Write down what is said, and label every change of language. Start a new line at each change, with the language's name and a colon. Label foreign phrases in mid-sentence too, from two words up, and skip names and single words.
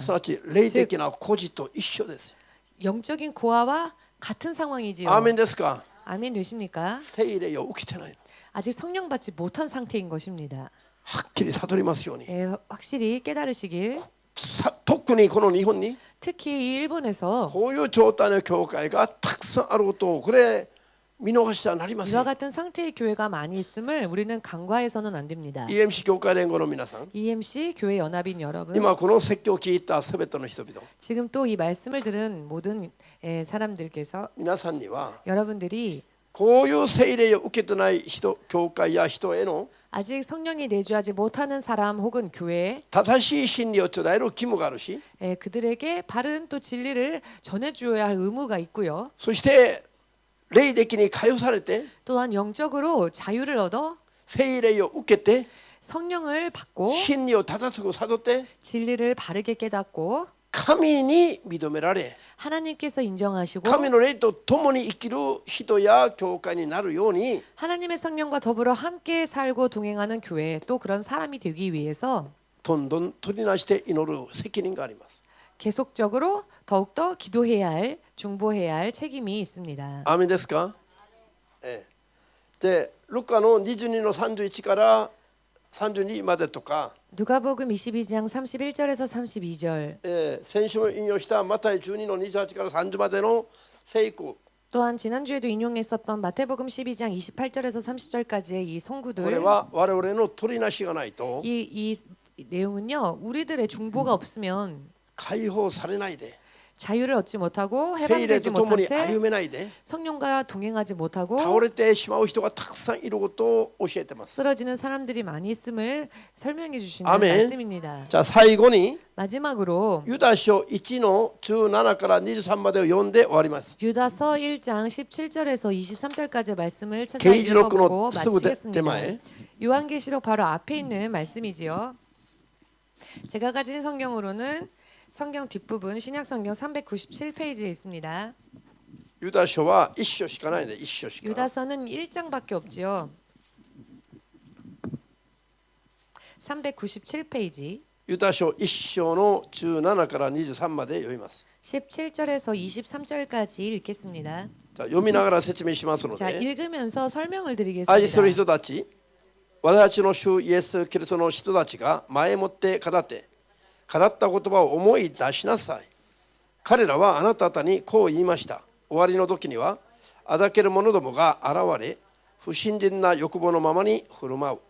Japanese: すなわち霊的な孤児と一緒です
Korean: 영적인 고아와 같은 상황이지요.
Japanese: アーメンですか
Korean: 아멘 되십니까?
Japanese: 聖霊を受けてないの
Korean: 아직 성령 받지 못한 상태인 것입니다.
Japanese: はっきり悟りますように
Korean: 확실히 깨달으시길.
Japanese: 特にこの日本に
Korean: 특히 이 일본에서
Japanese: こういう状態の教会がたくさんあることをこれ見逃してはなりませ
Korean: 이와
Japanese: ん
Korean: 같은 상태의 교회가 많이 있음을 우리는 간과해서는 안 됩니다.
Japanese: EMC 教会連合の皆さん
Korean: EMC 교회 연합인 여러분,
Japanese: 今この説教を聞いたすべての人々
Korean: 지금 또 이 말씀을 들은 모든 사람들께서
Japanese: 皆さんには
Korean: 여러분들이
Japanese: こういう聖霊を受けてない人教会や人への
Korean: 아직 성령이 내주하지 못하는 사람 혹은 교회에
Japanese: 正しい真理を伝える義務があるし
Korean: 그들에게 바른 또 진리를 전해주어야 할 의무가 있고요.
Japanese: そして霊的に解放されて
Korean: 또한 영적으로 자유를 얻어
Japanese: 聖霊を受けて
Korean: 성령을 받고
Japanese: 真理を正しく悟って
Korean: 진리를 바르게 깨닫고
Japanese: 神に認められ
Korean: 하나님께서 인정하시고
Japanese: 神の霊と共に生きる人や教会になるように
Korean: 하나님의 성령과 더불어 함께 살고 동행하는 교회 또 그런 사람이 되기 위해서
Japanese: どんどん取りなして祈る責任があります。
Korean: 계속적으로 더욱더 기도해야 할 중보해야 할 책임이 있습니다.
Japanese: アーメンですか？で、ルカの22の31から32までとか、
Korean: 누가복음 22장 31절에서 32절
Japanese: 先週も引用したマタイ12の28から30までの聖句
Korean: 또한 지난주에도 인용했었던 마태복음 12장 28절에서 30절까지의 이
Japanese: これ
Korean: 송구들
Japanese: は我々の取りなしがないと
Korean: 이 내용은요 우리들의 중보가 없으면
Japanese: 解放されないで
Korean: 자유를 얻지 못하고
Japanese: 聖霊
Korean: 해방되지
Japanese: と共
Korean: 못한
Japanese: に
Korean: 채
Japanese: 歩めないで
Korean: 성령과 동행하지 못하고
Japanese: 倒れてしまう人がたくさんいることを教えてます。
Korean: 쓰러지는 사람들이 많이 있음을 설명해 주시는 아멘. 말씀입니다.
Japanese: じゃあ最後に
Korean: 마지막으로
Japanese: ユダ書1の17から23までを読んで終わります。
Korean: 유다서 1장 17절에서 23절까지의 말씀을 찾아
Japanese: 啓示録
Korean: 읽어보고
Japanese: のすぐ手
Korean: 마치겠습니다.
Japanese: 前
Korean: 요한계시록 바로 앞에 있는 말씀이지요. 제가 가진 성경으로는 성경 뒷부분 신약성경 397페이지에 있습니다.
Japanese: ユダ書は1章しかないで1章しか。
Korean: 유다서는 1장밖에 없지요. 397페이지
Japanese: ユダ書1章の17から23まで読みます。
Korean: 17절에서 23절까지 읽겠습니다.
Japanese: じゃあ読みながら説明しますの
Korean: 자,
Japanese: で、
Korean: 읽으면서 설명을
Japanese: 愛する
Korean: 드리겠습니다.
Japanese: 人たち、私たちの主イエス・キリストの人たちが前もって語った言葉を思い出しなさい。彼らはあなた方にこう言いました。終わりの時には、あだける者どもが現れ、不信心な欲望のままに振る舞う。